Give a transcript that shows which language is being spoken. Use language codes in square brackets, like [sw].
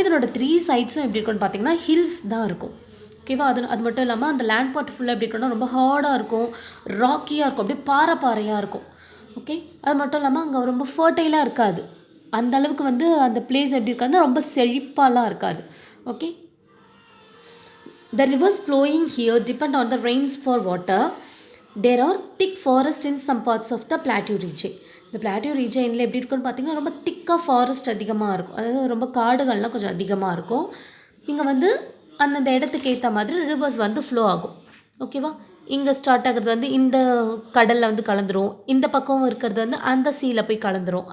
[ta] இதனோட 3 சைட்ஸும் எப்படி இருக்குன்னு பார்த்தீங்கன்னா ஹில்ஸ் தான் இருக்கும். ஓகேவா, அது மட்டும் இல்லாமல் அந்த லேண்ட் பார்ட் ஃபுல்லாக எப்படி இருக்குன்னா ரொம்ப ஹார்டாக இருக்கும், ராக்கியாக இருக்கும், அப்படியே பாறையாக இருக்கும். ஓகே, அது மட்டும் இல்லாமல் அங்கே ரொம்ப ஃபர்டைலாக இருக்காது, அந்த அளவுக்கு வந்து அந்த பிளேஸ் எப்படி இருக்காதுன்னா ரொம்ப செழிப்பாலாம் இருக்காது. [en] Okay, the rivers flowing here depend on the rains for water. There are thick forest in some parts of the plateau region. [ta] இந்த பிளாட்டியூ ரீஜனில் எப்படி இருக்குன்னு பார்த்தீங்கன்னா ரொம்ப திக்காக ஃபாரஸ்ட் அதிகமாக இருக்கும், அதாவது ரொம்ப காடுகள்லாம் கொஞ்சம் அதிகமாக இருக்கும். இங்கே வந்து அந்தந்த இடத்துக்கு ஏற்ற மாதிரி ரிவர்ஸ் வந்து ஃப்ளோ ஆகும். ஓகேவா, இங்கே ஸ்டார்ட் ஆகிறது வந்து இந்த கடலில் வந்து கலந்துரும், இந்த பக்கம் இருக்கிறது வந்து அந்த சீல போய் கலந்துரும்.